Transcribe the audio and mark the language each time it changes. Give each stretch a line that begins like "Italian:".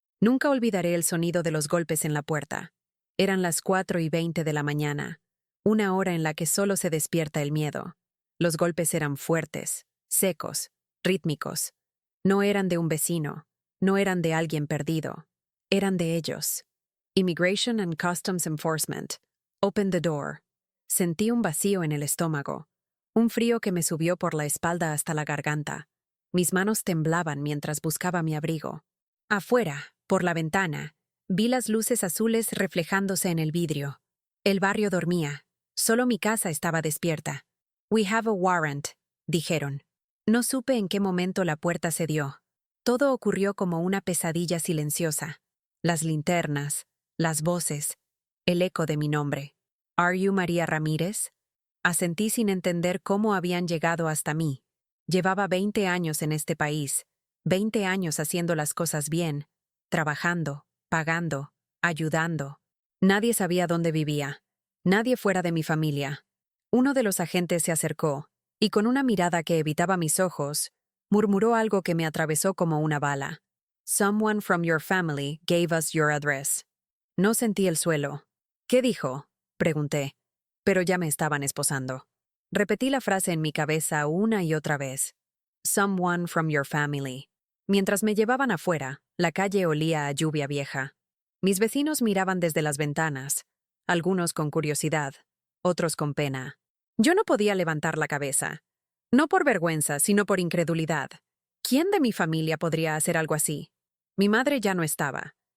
Spanish: Nunca olvidaré el sonido de los golpes en la puerta. Eran las 4:20 de la mañana, una hora en la que solo se despierta el miedo. Los golpes eran fuertes, secos, rítmicos. No eran de un vecino, no eran de alguien perdido, eran de ellos.
English: Immigration and Customs Enforcement. Open the door.
Spanish: Sentí un vacío en el estómago, un frío que me subió por la espalda hasta la garganta. Mis manos temblaban mientras buscaba mi abrigo. Afuera, por la ventana, vi las luces azules reflejándose en el vidrio. El barrio dormía, solo mi casa estaba despierta.
English: We have a warrant,
Spanish: dijeron. No supe en qué momento la puerta cedió. Todo ocurrió como una pesadilla silenciosa. Las linternas, las voces, el eco de mi nombre.
English: ¿Are you María Ramírez?
Spanish: Asentí sin entender cómo habían llegado hasta mí. Llevaba 20 años en este país, 20 años haciendo las cosas bien, trabajando, pagando, ayudando. Nadie sabía dónde vivía, nadie fuera de mi familia. Uno de los agentes se acercó, y con una mirada que evitaba mis ojos, murmuró algo que me atravesó como una bala.
English: Someone from your family gave us your address.
Spanish: No sentí el suelo. ¿Qué dijo? Pregunté, pero ya me estaban esposando. Repetí la frase en mi cabeza una y otra vez.
English: Someone from your family.
Spanish: Mientras me llevaban afuera, la calle olía a lluvia vieja. Mis vecinos miraban desde las ventanas, algunos con curiosidad, otros con pena. Yo no podía levantar la cabeza. No por vergüenza, sino por incredulidad. ¿Quién de mi familia podría hacer algo así? Mi madre ya no estaba.